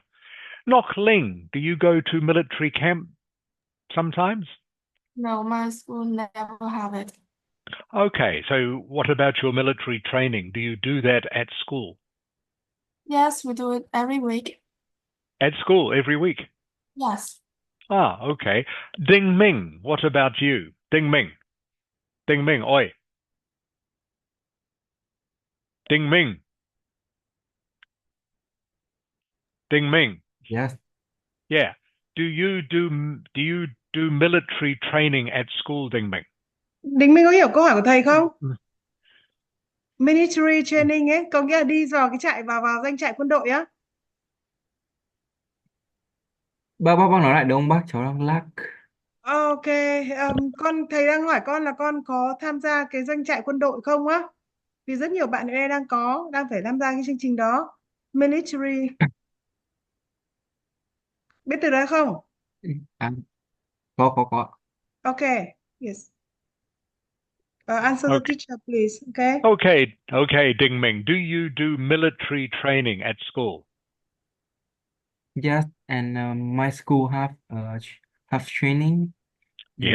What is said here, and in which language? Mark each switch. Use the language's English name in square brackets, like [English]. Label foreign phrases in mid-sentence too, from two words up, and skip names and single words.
[English] Nok Ling, do you go to military camp sometimes? No, my school never have it. Okay, so what about your military training? Do you do that at school? Yes, we do it every week. At school every week? Yes. Ah, okay. Ding Ming, what about you? Ding Ming. Ding Ming, oi. Ding Ming. Ding Ming. yes. Yeah. Do you do military training at school, Ding Ming? [Vietnamese] Đình Minh có hiểu câu hỏi của thầy không? Ừ. [English] Military training [Vietnamese] ấy, có nghĩa là đi vào cái trại vào danh trại quân đội á. Bác nói lại đúng không bác? Cháu đang lag. Ok, con thầy đang hỏi con là con có tham gia cái doanh trại quân đội không á? Vì rất nhiều bạn ở đây đang phải tham gia cái chương trình đó. Military, biết từ đó không? À, có. [English] Ok, yes. Answer the Okay. teacher, please. Okay. Okay, Ding Ming. Do you do military training at school? Yes, and my school have training in